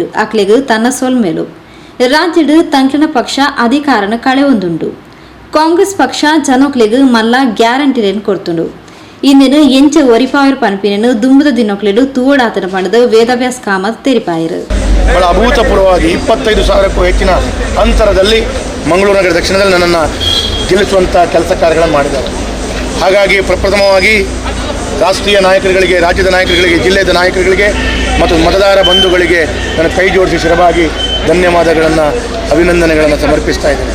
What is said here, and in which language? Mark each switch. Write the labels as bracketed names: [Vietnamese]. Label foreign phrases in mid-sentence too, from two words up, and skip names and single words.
[Tulu] ಅಕ್ಲೆಗೂ ತನ್ನ ಸೋಲ್ಮೇಲು ರಾಜ್ಯದ ತಂಕ್ಲಿನ ಪಕ್ಷ ಅಧಿಕಾರನ ಕಳೆಯೊಂದುಂಡು. ಕಾಂಗ್ರೆಸ್ ಪಕ್ಷ ಜನೊಕ್ಲೆಗೂ ಮಲ್ಲ ಗ್ಯಾರಂಟಿಲೇನು ಕೊಡ್ತುಂಡು. ಇಂದಿನ ಎಂಚ ಒರಿಪಾವಿರ ಪನ್ಪಿನನ್ನು ದುಂಬುದ ದಿನೊಕ್ಲೆಡು ತೂವಡಾತನ ಪಡೆದು ವೇದವ್ಯಾಸ್ ಕಾಮತ್ ತೆರಿಪಾಯಿರು. [Kannada] ಅಭೂತಪೂರ್ವವಾಗಿ 25,000ಕ್ಕೂ ಹೆಚ್ಚಿನ ಅಂತರದಲ್ಲಿ ಮಂಗಳೂರು ನಗರ ದಕ್ಷಿಣದಲ್ಲಿ ನನ್ನನ್ನು ಗೆಲ್ಲಿಸುವಂಥ ಕೆಲಸ ಕಾರ್ಯಗಳನ್ನು ಮಾಡಿದ್ದಾರೆ. ಹಾಗಾಗಿ ಪ್ರಪ್ರಥಮವಾಗಿ ರಾಷ್ಟ್ರೀಯ ನಾಯಕರುಗಳಿಗೆ, ರಾಜ್ಯದ ನಾಯಕರುಗಳಿಗೆ, ಜಿಲ್ಲೆಯ ನಾಯಕರುಗಳಿಗೆ ಮತ್ತು ಮತದಾರ ಬಂಧುಗಳಿಗೆ ನನ್ನ ಕೈ ಜೋಡಿಸಿ ಶಿರವಾಗಿ ಧನ್ಯವಾದಗಳನ್ನು, ಅಭಿನಂದನೆಗಳನ್ನು ಸಮರ್ಪಿಸ್ತಾ ಇದ್ದೇನೆ.